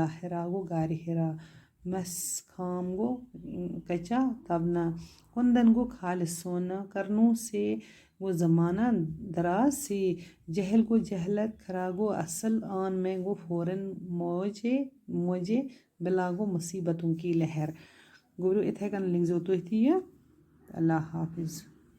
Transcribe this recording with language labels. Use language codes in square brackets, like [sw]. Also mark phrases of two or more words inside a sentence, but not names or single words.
[ur] ہرا گو غار ہرا. مس خام گو کچا تبنا. کندن گو خالص سونا. کرنوں سے گو زمانہ دراز سے. جہل گو جہلت. کھرا گو اصل. آن میں گو فوراً. موجے بلا گو مصیبتوں کی لہر. [ks] گوٚو اتھے کن لکھزیو تُہۍ تہِ یہِ. [ur] اللہ حافظ.